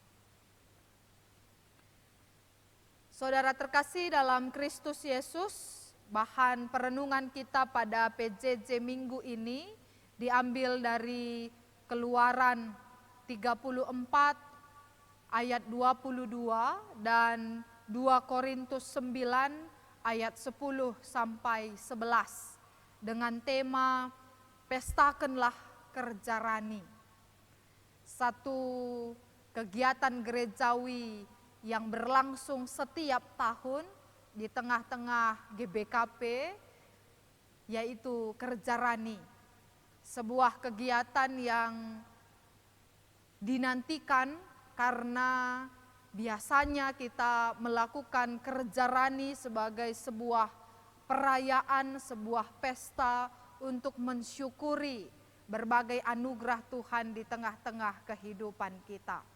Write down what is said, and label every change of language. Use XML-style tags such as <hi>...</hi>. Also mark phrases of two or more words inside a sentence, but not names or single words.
<id>Saudara terkasih dalam Kristus Yesus, bahan perenungan kita pada PJJ minggu ini diambil dari Keluaran 34 ayat 22 dan 2 Korintus 9 ayat 10 sampai 11 dengan tema Pestakanlah Kerja Rani. Satu kegiatan gerejawi yang berlangsung setiap tahun di tengah-tengah GBKP, yaitu Kerja Rani. Sebuah kegiatan yang dinantikan karena biasanya kita melakukan Kerja Rani sebagai sebuah perayaan, sebuah pesta untuk mensyukuri berbagai anugerah Tuhan di tengah-tengah kehidupan kita.</id>